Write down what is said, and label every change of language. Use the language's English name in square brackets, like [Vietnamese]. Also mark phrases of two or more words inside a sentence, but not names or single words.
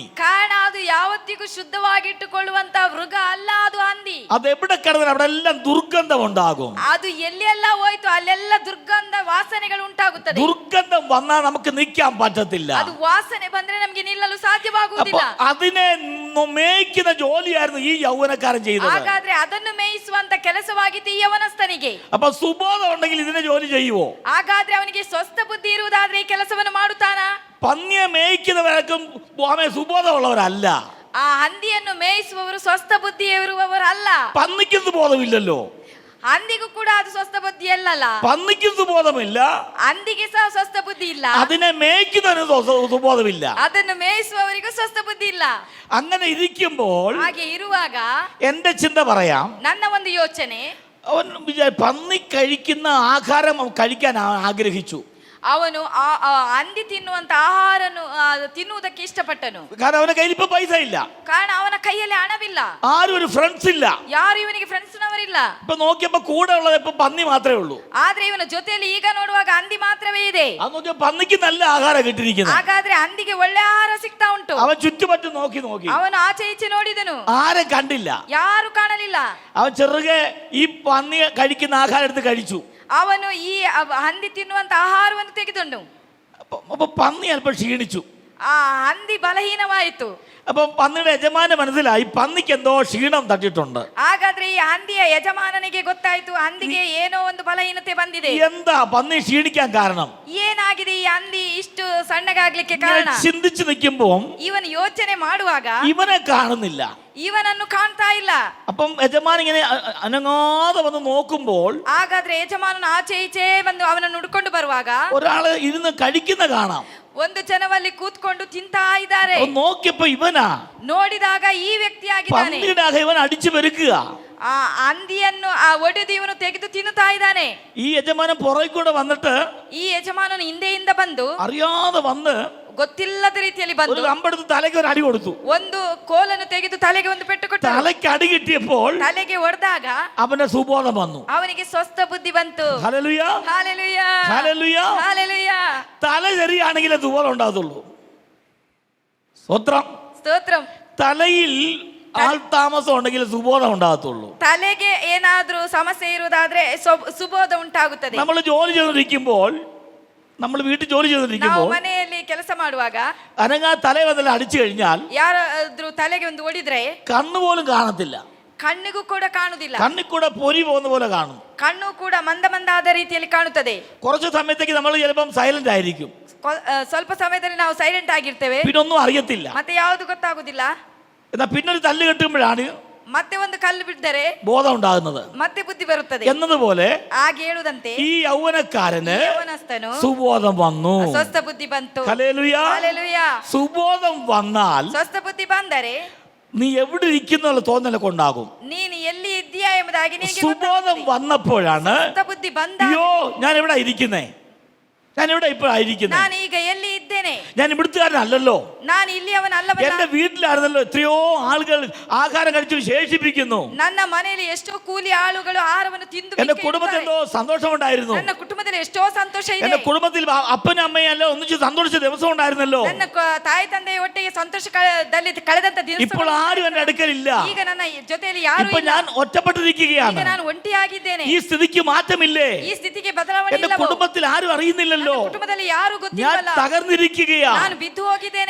[Kannada] ಕಾರಣ ಅದು ಯಾವತ್ತಿಗೂ ಶುದ್ಧವಾಗಿಟ್ಟುಕೊಳ್ಳುವಂತ ಮೃಗ ಅಲ್ಲ, ಅದು ಹಂದಿ. [Malayalam] അത് എവിടെ കിടന്നാലും അവിടെ എല്ലാം ദുർഗന്ധം ഉണ്ടാകും. [Kannada] ಅದು ಎಲ್ಲೆಲ್ಲ ಹೋಯ್ತು ಅಲ್ಲೆಲ್ಲ ದುರ್ಗಂಧ ವಾಸನೆಗಳು ಉಂಟಾಗುತ್ತದೆ. [Malayalam] ദുർഗന്ധം വന്നാൽ നമുക്ക് നിൽക്കാൻ പറ്റത്തില്ല. [Kannada] ಅದು ವಾಸನೆ ಬಂದ್ರೆ ನಮಗೆ ನಿಲ್ಲಲು ಸಾಧ್ಯವಾಗುವುದಿಲ್ಲ. [Malayalam] അതിനെ മേയ്ക്കുന്ന ജോലിയായിരുന്നു ഈ യൗവനക്കാരൻ ചെയ്തത്. [Kannada] ಹಾಗಾದ್ರೆ ಅದನ್ನು ಮೇಯಿಸುವಂತ ಕೆಲಸವಾಗಿತ್ತು ಈ ಯವನಸ್ಥನಿಗೆ. [Malayalam] അപ്പൊ സുബോധം ഉണ്ടെങ്കിൽ ഇതിനെ ജോലി ചെയ്യുവോ? [Kannada] ಹಾಗಾದ್ರೆ ಅವನಿಗೆ ಸ್ವಸ್ಥ ಬುದ್ಧಿ ಇರುವುದಾದ್ರೆ ಈ ಕೆಲಸವನ್ನು ಮಾಡುತ್ತಾನಾ? [Malayalam] പന്നിയെ മേയ്ക്കുന്നവർക്കും സുബോധമുള്ളവരല്ല. [Kannada] ಆ ಹಂದಿಯನ್ನು ಮೇಯಿಸುವವರು ಸ್ವಸ್ಥ ಬುದ್ಧಿ ಇರುವವರಲ್ಲ. [Malayalam] പന്നിക്കും സുബോധമില്ലല്ലോ. [Kannada] ಹಂದಿಗೂ ಕೂಡ ಅದು ಸ್ವಸ್ಥ ಬುದ್ಧಿ ಅಲ್ಲಲ್ಲ. [Malayalam] പന്നിക്കും സുബോധമില്ല, [Kannada] ಹಂದಿಗೆ ಸಹ ಸ್ವಸ್ಥ ಬುದ್ಧಿ ಇಲ್ಲ. [Malayalam] അതിനെ മേയ്ക്കുന്നതിന് സുബോധമില്ല. [Kannada] ಅದನ್ನು ಮೇಯಿಸುವವರಿಗೂ ಸ್ವಸ್ಥ ಬುದ್ಧಿ ಇಲ್ಲ. [Malayalam] അങ്ങനെ ഇരിക്കുമ്പോൾ [Kannada] ಹಾಗೆ ಇರುವಾಗ [Malayalam] എന്റെ ചിന്ത പറയാം. [Kannada] ನನ್ನ ಒಂದು ಯೋಚನೆ, [Malayalam] അവൻ പന്നി കഴിക്കുന്ന ആഹാരം കഴിക്കാൻ ആഗ്രഹിച്ചു. [Kannada] ಅವನು ಹಂದಿ ತಿನ್ನುವಂತ ಆಹಾರನು ತಿನ್ನುವುದಕ್ಕೆ ಇಷ್ಟಪಟ್ಟನು. [Malayalam] കാരണം അവന്റെ കയ്യിൽ ഇപ്പൊ പൈസ ഇല്ല. [Kannada] ಕಾರಣ ಅವನ ಕೈಯಲ್ಲಿ ಹಣವಿಲ್ಲ. [Malayalam] ആരും ഒരു ഫ്രണ്ട്സ് ഇല്ല. [Kannada] ಯಾರು ಇವನಿಗೆ ಫ್ರೆಂಡ್ಸ್ನವರಿಲ್ಲ. [Malayalam] ഇപ്പൊ നോക്കിയപ്പോ കൂടെ ഉള്ളത് ഇപ്പൊ പന്നി മാത്രമേ ഉള്ളൂ. [Kannada] ಆದ್ರೆ ಇವನ ಜೊತೆಯಲ್ಲಿ ಈಗ ನೋಡುವಾಗ ಹಂದಿ ಮಾತ್ರವೇ ಇದೆ. [Malayalam] അത് നോക്കിയ പന്നിക്ക് നല്ല ആഹാരം കിട്ടിയിരിക്കുന്നത്. [Kannada] ಹಾಗಾದ್ರೆ ಹಂದಿಗೆ ಒಳ್ಳೆ ಆಹಾರ ಸಿಗ್ತಾ ಉಂಟು. [Malayalam] അവൻ ചുറ്റുപറ്റും നോക്കി [Kannada] ಅವನು ಆಚೆ ಈಚೆ ನೋಡಿದನು, [Malayalam] ആരെ കണ്ടില്ല. [Kannada] ಯಾರು ಕಾಣಲಿಲ್ಲ. [Malayalam] അവൻ ചെറുകെ ഈ പന്നി കഴിക്കുന്ന ആഹാരം എടുത്ത് കഴിച്ചു. [Kannada] ಅವನು ಈ ಹಂದಿ ತಿನ್ನುವಂತ ಆಹಾರವನ್ನು ತೆಗೆದುಕೊಂಡು [Malayalam] അപ്പൊ പന്നി അല്പം ക്ഷീണിച്ചു. [Kannada] ಆ ಹಂದಿ ಬಲಹೀನವಾಯಿತು. [Malayalam] അപ്പൊ പന്നിയുടെ യജമാന മനസ്സിലായി പന്നിക്ക് എന്തോ ക്ഷീണം തട്ടിട്ടുണ്ട്. [Kannada] ಹಾಗಾದ್ರೆ ಈ ಹಂದಿಯ ಯಜಮಾನನಿಗೆ ಗೊತ್ತಾಯ್ತು ಹಂದಿಗೆ ಏನೋ ಒಂದು ಬಲಹೀನತೆ ಬಂದಿದೆ. [Malayalam] എന്താ പന്നി ക്ഷീണിക്കാൻ കാരണം? [Kannada] ಏನಾಗಿದೆ ಈ ಹಂದಿ ಇಷ್ಟು ಸಣ್ಣಗಾಗ್ಲಿಕ್ಕೆ ಕಾರಣ? [Malayalam] ചിന്തിച്ചു നിൽക്കുമ്പോ [Kannada] ಇವನು ಯೋಚನೆ ಮಾಡುವಾಗ [Malayalam] ഇവനെ കാണുന്നില്ല. [Kannada] ಇವನನ್ನು ಕಾಣ್ತಾ ಇಲ್ಲ. [Malayalam] അപ്പം യജമാൻ ഇങ്ങനെ അനങ്ങാതെ വന്ന് നോക്കുമ്പോൾ [Kannada] ಹಾಗಾದ್ರೆ ಯಜಮಾನನ ಆಚೆ ಈಚೆ ಬಂದು ಅವನನ್ನು ಹುಡ್ಕೊಂಡು ಬರುವಾಗ [Malayalam] ഒരാള് ഇരുന്ന് കഴിക്കുന്ന കാണാം. [Kannada] ಒಂದು ಜನವಲ್ಲಿ ಕೂತ್ಕೊಂಡು ತಿಂತಾ ಇದ್ದಾರೆ. [Malayalam] നോക്കിയപ്പോ ഇവനാ [Kannada] ನೋಡಿದಾಗ ಈ ವ್ಯಕ್ತಿ ಆಗಿದ್ದಾನೆ. [Malayalam] പന്നിയുടെ ഇവൻ അടിച്ചു പെരുക്കുക. [Kannada] ಆ ಹಂದಿಯನ್ನು ಒಡೆದು ಇವನು ತೆಗೆದು ತಿನ್ನುತ್ತಾ ಇದ್ದಾನೆ. [Malayalam] ഈ യജമാനൻ പുറകെ കൂടെ വന്നിട്ട് [Kannada] ಈ ಯಜಮಾನನು ಹಿಂದೆಯಿಂದ ಬಂದು [Malayalam] അറിയാതെ വന്ന് [Kannada] ಗೊತ್ತಿಲ್ಲದ ರೀತಿಯಲ್ಲಿ ಬಂದು [Malayalam] കമ്പെടുത്ത് തലയ്ക്ക് ഒരു അടി കൊടുത്തു. [Kannada] ಒಂದು ಕೋಲನ್ನು ತೆಗೆದು ತಲೆಗೆ ಒಂದು ಪೆಟ್ಟು ಕೊಟ್ಟು [Malayalam] തലയ്ക്ക് അടി കിട്ടിയപ്പോൾ [Kannada] ತಲೆಗೆ ಹೊಡೆದಾಗ [Malayalam] അവന്റെ സുബോധം വന്നു. [Kannada] ಅವನಿಗೆ ಸ್ವಸ್ಥ ಬುದ್ಧಿ ಬಂತು. [Malayalam] ഹല്ലേലൂയ, [Kannada] ಹಾಲೆಲೂಯ, [Malayalam] ഹല്ലേലൂയ. [Kannada] ಹಾಲೆಲೂಯ. [Malayalam] തല ശരിയാണെങ്കിലേ സുബോധം ഉണ്ടാകത്തുള്ളൂ. സ്തോത്രം. [Kannada] ಸ್ತೋತ್ರಂ. [Malayalam] തലയിൽ ആൾ താമസം ഉണ്ടെങ്കിൽ സുബോധം ഉണ്ടാകത്തുള്ളൂ. [Kannada] ತಲೆಗೆ ಏನಾದ್ರೂ ಸಮಸ್ಯೆ ಇರುವುದಾದ್ರೆ ಸುಬೋಧ ಉಂಟಾಗುತ್ತದೆ. [Malayalam] നമ്മൾ ജോലി ചെയ്തിരിക്കുമ്പോൾ, നമ്മൾ വീട്ടിൽ ജോലി [Kannada] ನಾವು [Malayalam] ചെയ്തിരിക്കുമ്പോൾ [Kannada] ಮನೆಯಲ್ಲಿ ಕೆಲಸ ಮಾಡುವಾಗ [Malayalam] അനങ്ങാ തല വന്നെല്ലാം അടിച്ചു കഴിഞ്ഞാൽ [Kannada] ಯಾರಾದ್ರೂ ತಲೆಗೆ ಒಂದು ಹೊಡಿದ್ರೆ [Malayalam] കണ്ണുപോലും കാണത്തില്ല. [Kannada] ಕಣ್ಣಿಗೂ ಕೂಡ ಕಾಣುವುದಿಲ್ಲ. [Malayalam] കണ്ണിൽ കൂടെ പൊരി പോകുന്ന പോലെ കാണും. [Kannada] ಕಣ್ಣು ಕೂಡ ಮಂದ ಮಂದಾದ ರೀತಿಯಲ್ಲಿ ಕಾಣುತ್ತದೆ. [Malayalam] കുറച്ച് സമയത്തേക്ക് നമ്മൾ ചിലപ്പം സൈലന്റ് ആയിരിക്കും. [Kannada] ಸ್ವಲ್ಪ ಸಮಯದಲ್ಲಿ ನಾವು ಸೈಲೆಂಟ್ ಆಗಿರ್ತೇವೆ, [Malayalam] പിന്നെ ഒന്നും അറിയത്തില്ല. [Kannada] ಮತ್ತೆ ಯಾವುದು ಗೊತ್ತಾಗುದಿಲ್ಲ. [Malayalam] എന്നാ പിന്നെ ഒരു തല്ല് കെട്ടുമ്പോഴാണ് [Kannada] ಮತ್ತೆ ಒಂದು ಕಲ್ಲು ಬಿದ್ದರೆ [Malayalam] ബോധം ഉണ്ടാകുന്നത് [Kannada] ಮತ್ತೆ ಬುದ್ಧಿ ಬರುತ್ತದೆ [Malayalam] എന്നതുപോലെ [Kannada] ಹಾಗೆ ಹೇಳುದಂತೆ [Malayalam] ഈ യൗവനക്കാരന് [Kannada] ಯವನಸ್ಥನು [Malayalam] സുബോധം വന്നു. [Kannada] ಸ್ವಸ್ಥ ಬುದ್ಧಿ ಬಂತು. [Malayalam] ഹല്ലേലൂയ. [Kannada] ಹಾಲೆಲೂಯ. [Malayalam] സുബോധം വന്നാൽ [Kannada] ಸ್ವಸ್ಥ ಬುದ್ಧಿ ಬಂದರೆ [Malayalam] നീ എവിടെ ഇരിക്കുന്ന തോന്നലൊക്കെ ഉണ്ടാകും. [Kannada] ನೀನು ಎಲ್ಲಿ ಇದ್ದೀಯಾ ಎಂಬುದಾಗಿ ನಿನಗೆ [Malayalam] സുബോധം വന്നപ്പോഴാണ് [Kannada] ಸ್ವಸ್ಥ ಬುದ್ಧಿ ಬಂದಾಗ [Malayalam] അയ്യോ ഞാൻ എവിടെ ഇരിക്കുന്നേ, ഞാൻ ഇവിടെ ഇപ്പോഴായിരിക്കുന്നത്, [Kannada] ನಾನು ಈಗ ಎಲ್ಲಿ ಇದ್ದೇನೆ, [Malayalam] ഞാൻ ഇവിടുത്തുകാരനല്ലല്ലോ, [Kannada] ನಾನು ಇಲ್ಲಿಯವನಲ್ಲವಲ್ಲ, [Malayalam] എന്റെ വീട്ടിലായിരുന്നല്ലോ എത്രയോ ആളുകൾ ആഹാരം കഴിച്ചു ശേഷിപ്പിക്കുന്നു, [Kannada] ನನ್ನ ಮನೆಯಲ್ಲಿ ಎಷ್ಟೋ ಕೂಲಿ ಆಳುಗಳು ಆಹಾರವನ್ನು ತಿಂದು [Malayalam] എന്റെ കുടുംബത്തിൽ എന്തോ സന്തോഷമുണ്ടായിരുന്നു, [Kannada] ನನ್ನ ಕುಟುಂಬದಲ್ಲಿ ಎಷ್ಟೋ ಸಂತೋಷ ಇದೆ, [Malayalam] എന്റെ കുടുംബത്തിൽ അപ്പനും അമ്മയും എല്ലാം ഒന്നിച്ച് സന്തോഷിച്ച ദിവസം ഉണ്ടായിരുന്നല്ലോ, [Kannada] ನನ್ನ ತಾಯಿ ತಂದೆಯ ಒಟ್ಟಿಗೆ ಸಂತೋಷದಲ್ಲಿ ಕಳೆದಂತ ದಿನ [Malayalam] ഇപ്പോൾ ആരും എന്റെ അടുക്കലില്ല, [Kannada] ಈಗ ನನ್ನ ಜೊತೆಯಲ್ಲಿ ಯಾರು [Malayalam] ഇപ്പൊ [Kannada] ಇಲ್ಲ, [Malayalam] ഞാൻ ഒറ്റപ്പെട്ടിരിക്കുകയാണ്, [Kannada] ಈಗ ನಾನು ಒಂಟಿಯಾಗಿದ್ದೇನೆ, [Malayalam] ഈ സ്ഥിതിക്ക് മാറ്റമില്ലേ, [Kannada] ಈ ಸ್ಥಿತಿಗೆ ಬದಲಾವಣೆ [Malayalam] എന്റെ [Kannada] ಇಲ್ಲ, [Malayalam] കുടുംബത്തിൽ ആരും അറിയുന്നില്ലല്ലോ, [Kannada] ಕುಟುಂಬದಲ್ಲಿ ಯಾರು [Malayalam] ഞാൻ [Kannada] ಗೊತ್ತಿಲ್ಲ, [Malayalam] തകർന്നിരിക്കുകയാണ്, [Kannada] ನಾನು ಬಿದ್ದು ಹೋಗಿದ್ದೇನೆ,